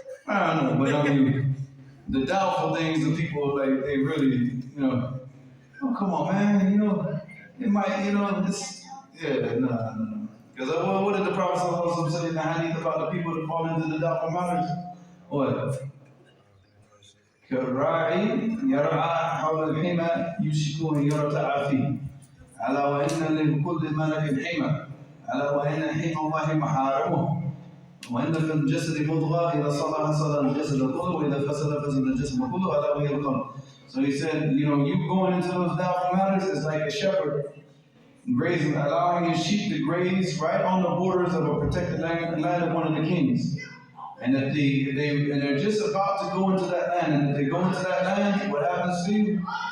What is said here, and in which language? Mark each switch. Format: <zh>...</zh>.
<en>I don't know, but I mean, the doubtful things, the people, like, they really, oh, come on, man, it might, this, no. Because what did the Prophet say in the Hadith about the people that fall into the doubtful matters? What?</en> <ar>كالراعي يرعى حول الحمى يوشك أن يرتع فيه ألا وإن لكل ملك حمى ألا وإن حمى الله محارمه وإن في الجسد مضغة إذا صلح صلح الجسد كله وإذا فسد فسد الجسد كله ألا وهي القلب.</ar> <en>So he said, you going into those doubtful matters is like a shepherd grazing, allowing his sheep to graze right on the borders of a protected land of one of the kings. And if they're just about to go into that land, and if they go into that land, what happens to you?</en>